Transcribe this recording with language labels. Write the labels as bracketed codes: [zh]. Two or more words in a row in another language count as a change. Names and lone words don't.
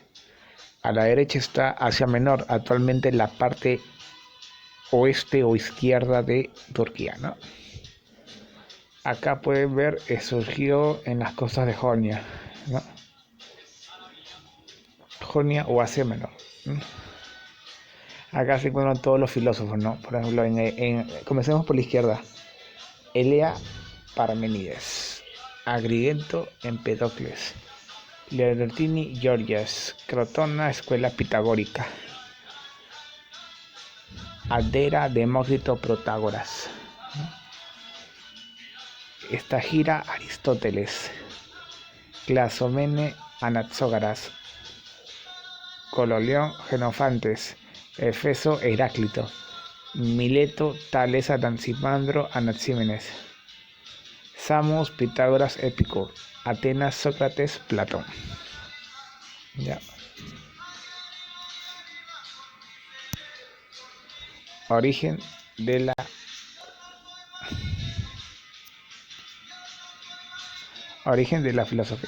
[es] A la derecha está Asia Menor, actualmente la parte oeste o izquierda de Turquía, ¿no? Acá pueden ver, surgió en las costas de Jonia, ¿no? Jonia o Asia Menor, ¿no? Acá se encuentran todos los filósofos, ¿no? Por ejemplo, comencemos por la izquierda. Elea Parmenides, Agrigento Empedocles, Leontini Georgias, Crotona Escuela Pitagórica, Adera Demócrito Protágoras, Estagira Aristóteles, Clasomene Anaxágoras, Cololeón Genofantes, Efeso Heráclito, Mileto Tales Anaximandro Anaxímenes, Samos Pitágoras Épicuro, Atenas Sócrates Platón. Ya. Origen de la filosofía.